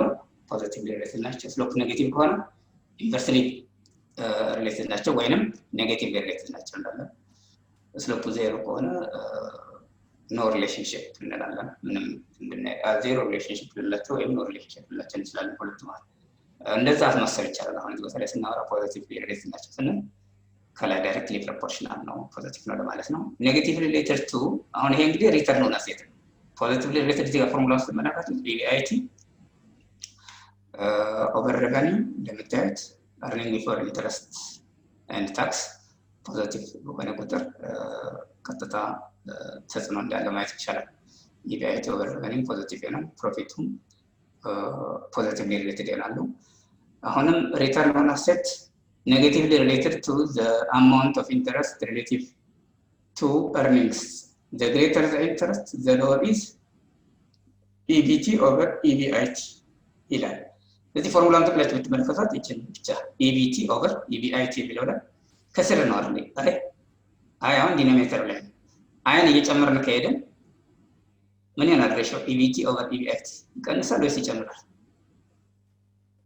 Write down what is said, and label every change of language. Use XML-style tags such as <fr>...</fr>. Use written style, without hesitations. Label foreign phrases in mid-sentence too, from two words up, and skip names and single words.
<en>positively related</en> <am>ናቸው፣</am> <en>slope negative</en> <am>ከሆነ</am> <en>inversely related</en> <am>ናቸው ወይንም</am> <en>negatively related</en> <am>ናቸው እንላለን። ስሎፕ 0 ከሆነ</am> <en>no relationship</en> <am>እንላለን። ምንም</am> <en>zero relationship</en> <am>ልላቸው ወይም</am> <en>no relationship</en> <am>ልላቸው እንችላለን ሁለቱ ማለት እንደዛ ማሰብ ይቻላል። አሁን እዚህ ቦታ ላይ ስናወራ</am> <en>positively related</en> <am>ናቸው ስንል ከላይ</am> <en>directly proportional</en> <am>ነው ፖዚቲቭ ነው ለማለት ነው።</am> <en>negatively related to</en> <am>አሁን ይሄ እንግዲህ</am> <en>return on asset</en> <am>ነው።</am> <en>positively related</en> <am>እዚህ ጋር ፎርሙላ ውስጥ መናገር EBIT</am> <en>over revenue እንደምታዩት earning before interest and tax ፖዚቲቭ</en> <am>በሆነ ቁጥር ቀጥታ ተጽዕኖ እንዳለው ማየት ይቻላል።</am> <en>EBIT over revenue positive ነው፣ profit positively related</en> <am>ይሆናሉ። አሁንም</am> <en>return on asset negatively related to the amount of interest relative to earnings. The greater the interest, the lower is EBT over EBIT</en> <am>ይላል። ስለዚህ ፎርሙላውን ተከታትላችሁ ብትመለከቱት ይችላል ብቻ</am> <en>EBT over EBIT</en> <am>የሚለው ላይ ከስር ነው አይደል? አይ አሁን ዲኖሚኔተር ላይ አይን እየጨመርን ከሄደን ምን ይሆናል?</am> <en>ሬሽዮ EBT over EBIT</en> <am>ይቀንሳል ወይስ ይጨምራል?</am>